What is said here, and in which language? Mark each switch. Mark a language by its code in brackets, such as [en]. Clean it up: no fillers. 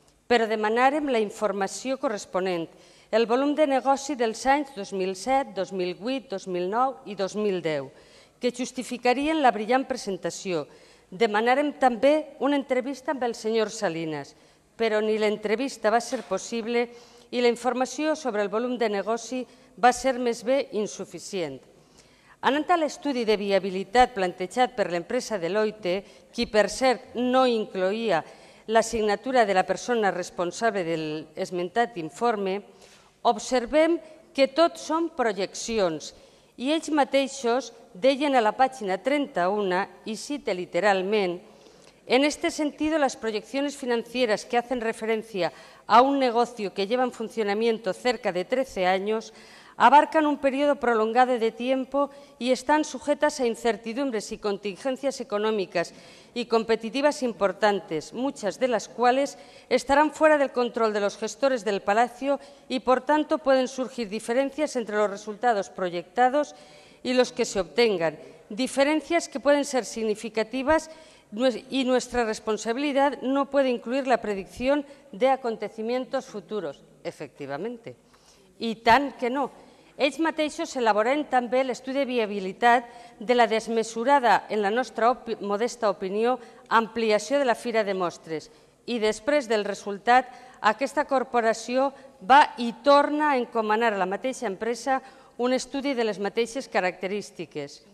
[ca] Però demanàrem la informació corresponent, el volum de negoci dels anys 2007, 2008, 2009 i 2010, que justificarien la brillant presentació. Demanàrem també una entrevista amb el senyor Salinas, però ni l'entrevista va ser possible i la informació sobre el volum de negoci va ser més bé insuficient. Anant a l'estudi de viabilitat plantejat per l'empresa Deloitte, qui per cert no incloïa la signatura de la persona responsable de l'esmentat informe, observem que tot són projeccions i ells mateixos deien a la pàgina 31, y cite literalment, [es] en este sentido, las proyecciones financieras que hacen referencia a un negocio que lleva en funcionamiento cerca de 13 años abarcan un periodo prolongado de tiempo y están sujetas a incertidumbres y contingencias económicas y competitivas importantes, muchas de las cuales estarán fuera del control de los gestores del Palacio y, por tanto, pueden surgir diferencias entre los resultados proyectados y los que se obtengan, diferencias que pueden ser significativas y nuestra responsabilidad no puede incluir la predicción de acontecimientos futuros. [ca] Efectivamente. I tant que no. Ells mateixos elaboraran també l'estudi de viabilitat de la desmesurada, en la nostra modesta opinió, ampliació de la Fira de Mostres. I després del resultat, aquesta corporació va i torna a encomanar a la mateixa empresa un estudi de les mateixes característiques.